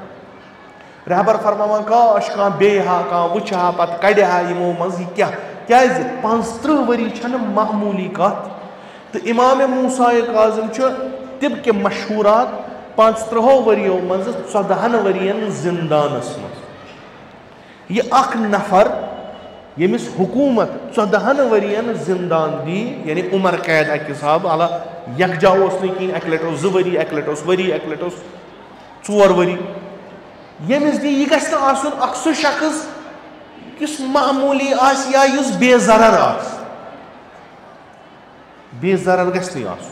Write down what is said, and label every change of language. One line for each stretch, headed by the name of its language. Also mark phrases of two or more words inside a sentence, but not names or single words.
Kashmiri: رہبر فرماوان کاش کانٛہہ بیٚیہِ ہا کانٛہہ وٕچھِ ہا پتہٕ کڑِ ہا یِمو منٛز یہِ کیٛاہ کیٛازِ 35 ؤری چھنہٕ معموٗلی کتھ تہٕ امام موسیٰ کاظم چھُ طبقہِ مشہوٗرات 35 ؤرِیو منٛزٕ 14 ؤرین زندانس منٛز. یہِ اکھ نفر ییٚمِس حکوٗمت 14 ؤرین زندان دی یعنی عمر قید اکہِ حساب علا یکجا اوس نہٕ کِہینۍ اکہِ لٹہِ اوس 2 ؤری اکہِ لٹہِ اوس ؤری اکہِ لٹہِ اوس 4 ؤری ییٚمِس دی یہِ گژھِ نہٕ آسُن اکھ سُہ شخص یُس معموٗلی آسہِ یا یُس بے ضرر آسہِ. بے ضرر گژھِ نہٕ آسُن.